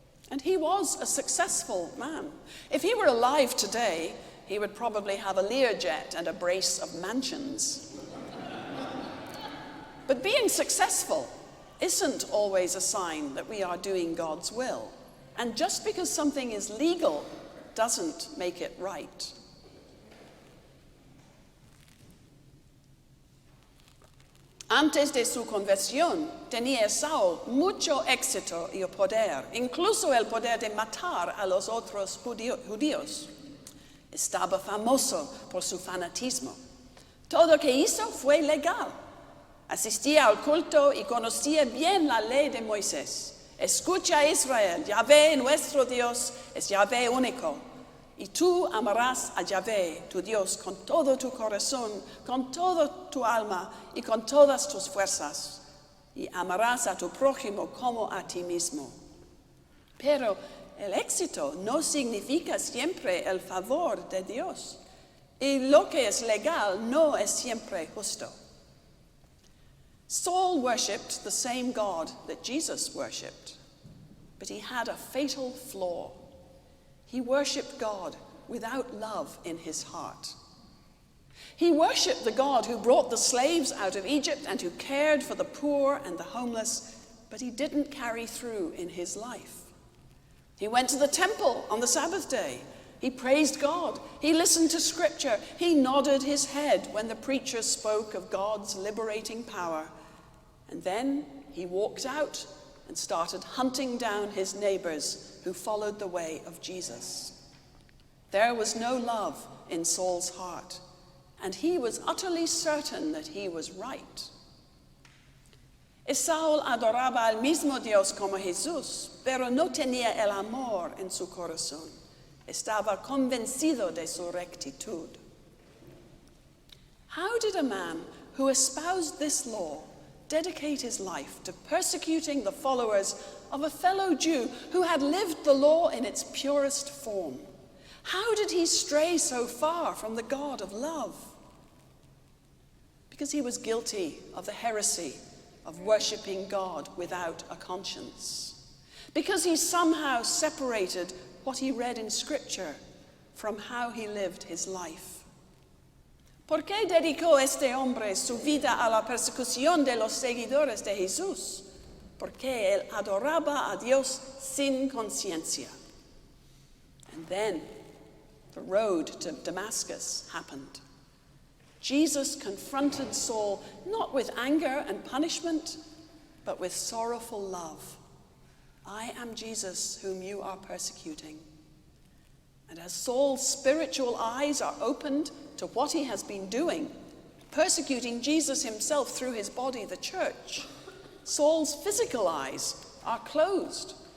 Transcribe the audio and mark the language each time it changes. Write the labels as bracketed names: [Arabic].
[English] And he was a successful man. If he were alive today, he would probably have a Learjet and a brace of mansions. But being successful isn't always a sign that we are doing God's will. And just because something is legal doesn't make it right. [Spanish] Antes de su conversión, tenía Saúl mucho éxito y poder, incluso el poder de matar a los otros judíos. Estaba famoso por su fanatismo. Todo lo que hizo fue legal. Asistía al culto y conocía bien la ley de Moisés. Escucha, Israel, Yahvé nuestro Dios es Yahvé único. Y tú amarás a Yahvé, tu Dios, con todo tu corazón, con toda tu alma y con todas tus fuerzas. Y amarás a tu prójimo como a ti mismo. Pero el éxito no significa siempre el favor de Dios. Y lo que es legal no es siempre justo. [English] Saul worshipped the same God that Jesus worshipped, but he had a fatal flaw. He worshipped God without love in his heart. He worshipped the God who brought the slaves out of Egypt and who cared for the poor and the homeless, but he didn't carry through in his life. He went to the temple on the Sabbath day. He praised God. He listened to scripture. He nodded his head when the preacher spoke of God's liberating power. And then he walked out and started hunting down his neighbors who followed the way of Jesus. There was no love in Saul's heart, and he was utterly certain that he was right. [Spanish] Saúl adoraba al mismo Dios como Jesús, pero no tenía el amor en su corazón. Estaba convencido de su rectitud. [English] How did a man who espoused this law dedicate his life to persecuting the followers of a fellow Jew who had lived the law in its purest form? How did he stray so far from the God of love? because he was guilty of the heresy of worshipping God without a conscience, because he somehow separated what he read in Scripture from how he lived his life. [Spanish] ¿Por qué dedicó este hombre su vida a la persecución de los seguidores de Jesús? Porque él adoraba a Dios sin conciencia. [English] And then the road to Damascus happened. Jesus confronted Saul not with anger and punishment, but with sorrowful love. I am Jesus whom you are persecuting. And as Saul's spiritual eyes are opened to what he has been doing, persecuting Jesus himself through his body, the church, Saul's physical eyes are closed.